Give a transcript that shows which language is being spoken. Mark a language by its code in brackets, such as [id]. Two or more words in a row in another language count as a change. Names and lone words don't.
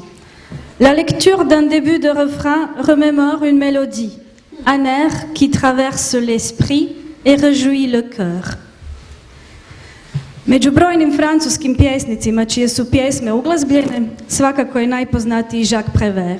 [fr] La lecture d'un début de refrain remémore une mélodie, un air qui traverse l'esprit et réjouit le cœur. [hr] Među brojnim francuskim pjesnicima čije su pjesme uglazbljene, svakako je najpoznatiji Jacques Prévert.